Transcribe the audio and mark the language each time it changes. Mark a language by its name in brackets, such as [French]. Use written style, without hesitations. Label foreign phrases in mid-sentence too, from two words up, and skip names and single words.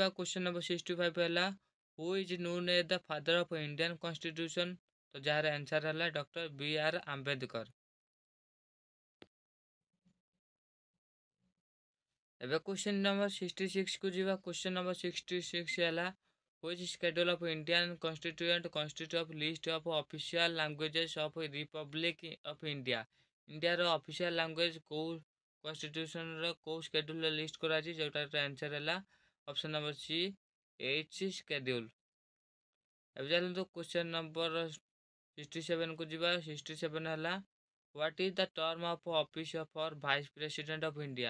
[English] question number 65 ହେଲା who is known as the father of Indian constitution? [Odia] ତ ଯାହାର ଆନ୍ସର୍ ହେଲା ଡକ୍ଟର B.R. ଆମ୍ବେଦକର। ଏବେ [English] question number [Odia] 66କୁ ଯିବା। [English] question number 66 ହେଲା which schedule of Indian constituent constitute of list of official languages of Republic of India? [Odia] ଇଣ୍ଡିଆର [English] official language [Odia] କେଉଁ କନଷ୍ଟିଟ୍ୟୁସନର କେଉଁ ସ୍କେଡ୍ୟୁଲରେ ଲିଷ୍ଟ କରାଯାଇଛି? ଯେଉଁଟାର ଆନ୍ସର୍ ହେଲା [English] option number C, [Odia] 8 ସ୍କେଡ୍ୟୁଲ୍। ଏବେ ଚାଲନ୍ତୁ [English] question number [Odia] 67କୁ ଯିବା। [English] 67 ହେଲା what is the term of office for vice president of India?